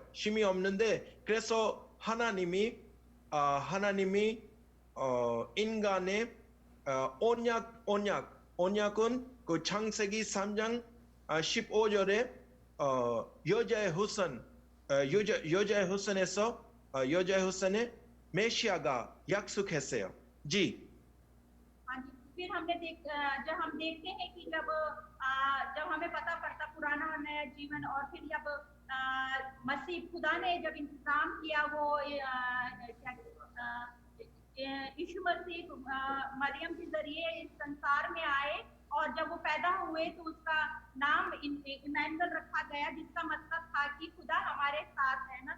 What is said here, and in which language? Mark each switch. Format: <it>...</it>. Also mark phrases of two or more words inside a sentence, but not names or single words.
<ko>힘이 없는데, 그래서 하나님이 인간의 언약은 그 창세기 3장 15절에 여자의 후손에 메시아가 약속했어요.</ko> <hi>जी। हाँ जी, फिर जब हम देखते हैं कि जब हमें पता पड़ता पुराना और नया जीवन, और फिर जब मसीह खुदा ने जब इंतजाम किया, वो यीशु मसीह मरियम के जरिए इस संसार में आए, और जब वो पैदा हुए तो उसका नाम इमैनुअल रखा गया, जिसका मतलब था कि खुदा हमारे साथ है ना।</hi>